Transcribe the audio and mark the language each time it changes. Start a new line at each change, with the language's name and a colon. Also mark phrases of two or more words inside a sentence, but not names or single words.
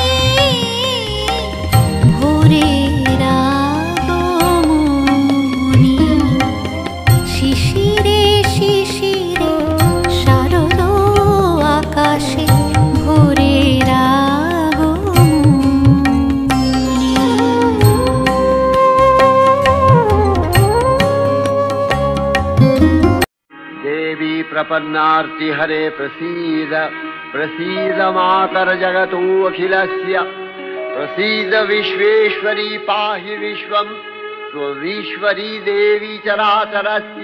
Bangla: ভোরের আগমনী। শিশিরে শিশিরে শারদ আকাশে ভোরের আগমনী।
Sanskrit: देवी प्रपन्नार्ति हरे प्रसीद, प्रसीद मातर जगतो अखिलस्य। प्रसीद विश्वेश्वरी पाहि विश्वं स्वविश्वरी देवी चराचरस्य।